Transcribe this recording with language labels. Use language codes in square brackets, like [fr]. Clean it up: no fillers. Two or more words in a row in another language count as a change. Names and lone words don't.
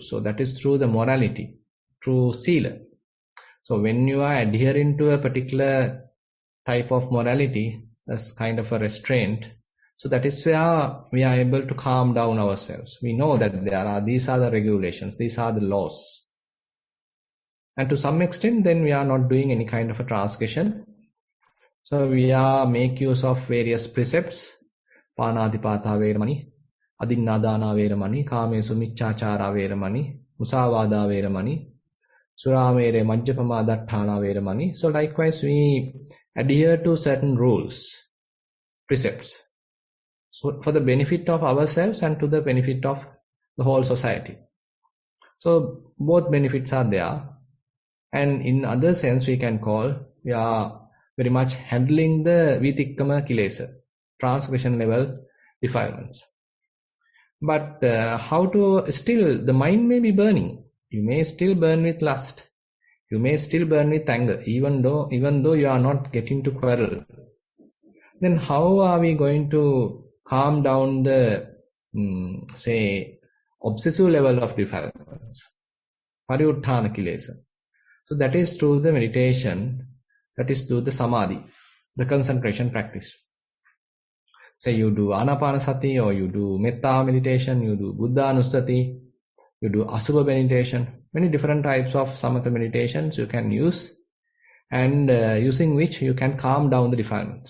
[en] So that is through the morality, through sila. So when you are adhering to a particular type of morality as kind of a restraint, so that is where we are able to calm down ourselves. We know that these are the regulations, these are the laws. And to some extent, then we are not doing any kind of a transgression. So we are make use of various precepts, [pi] Panadipata Veramani, Adinnadana Veramani, Kamesu Michachara Veramani, Musavada Veramani, Suramere Majjapama Dattana Veramani. [en] So likewise, we adhere to certain rules, precepts, so for the benefit of ourselves and to the benefit of the whole society. So both benefits are there. And in other sense, we can call, we are very much handling the [pi] vitikkama kilesa. [en] transgression level defilements. But how to still, the mind may be burning. You may still burn with lust. You may still burn with anger, even though you are not getting to quarrel. Then how are we going to calm down the, say, obsessive level of defilements? [pi] Pariuttana kilesa. [en] So that is through the meditation, that is through the samadhi, the concentration practice. Say you do anapanasati, or you do metta meditation, you do buddhanusati, you do asubha meditation. Many different types of samatha meditations you can use, and using which you can calm down the defilements.